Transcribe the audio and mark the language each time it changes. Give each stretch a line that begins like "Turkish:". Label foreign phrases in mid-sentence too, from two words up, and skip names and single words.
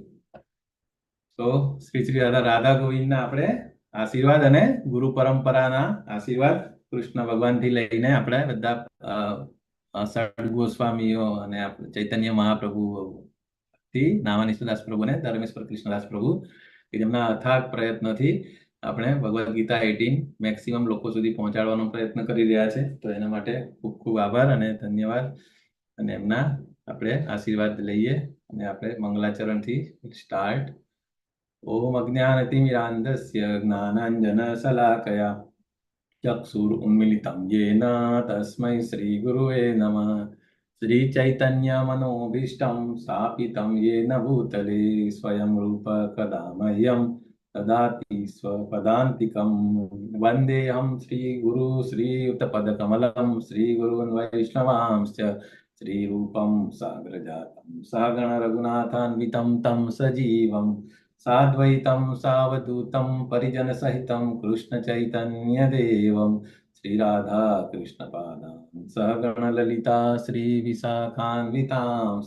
Gujarati: તો શ્રી શ્રી રાધા ગોવિંદના આપણે આશીર્વાદ અને ગુરુ પરંપરાના આશીર્વાદ કૃષ્ણ ભગવાનથી લઈને આપણે બધા સડ ગોસ્વામીઓ અને ચૈતન્ય મહાપ્રભુ થી નામાનીશદાસ પ્રભુ અને ધર્મેશ્વર કૃષ્ણદાસ પ્રભુ કે જેમના અથાગ પ્રયત્નોથી આપણે ભગવદ્ ગીતા 18 મેક્સિમમ લોકો સુધી પહોંચાડવાનો પ્રયત્ન કરી રહ્યા છે. તો એના માટે ખૂબ ખૂબ આભાર અને ધન્યવાદ. અને એમના આપણે આશીર્વાદ લઈએ અને આપણે મંગલાચરણથી સ્ટાર્ટ.
Sanskrit: ઓમ અજ્ઞાનતિમિરાન્ધસ્ય જ્ઞાનાંજનશલાકયા ચક્ષુરુન્મિલિतं येन तस्मै श्रीगुरुवे नमः. श्रीचैतन्यमनोभीष्टं स्थापितं येन भूतले स्वयं रूप कदा मह्यं ददाति स्वपदान्तिकं. वन्देऽहं श्रीगुरु श्रीयुतपदकमलं श्रीगुरून् वैष्णवांश्च श्रीरूपं साग्रजातं सहगण रघुनाथान्वितं तं सजीवं साद्वैतं सावधूतं परिजनसहितं कृष्णचैतन्यदेवं श्रीराधा कृष्णपादान् सहगण ललिता श्रीविशाखान्वितांश्च.